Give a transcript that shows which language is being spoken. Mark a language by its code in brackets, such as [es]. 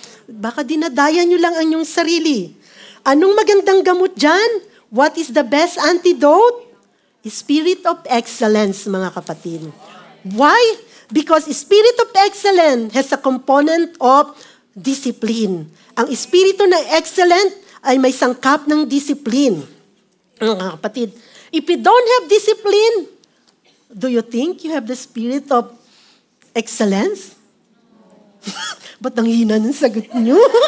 [tl] Baka dinadaya nyo lang ang inyong sarili. Anong magandang gamot dyan? [en] What is the best antidote? Spirit of excellence, [tl] mga kapatid. [en] Why? Because spirit of excellence has a component of discipline. [tl] Ang espiritu na excellent ay may sangkap ng discipline. Mga kapatid, [en] if you don't have discipline, do you think you have the spirit of excellence? [tl] Ba't ang hina ng sagot nyo?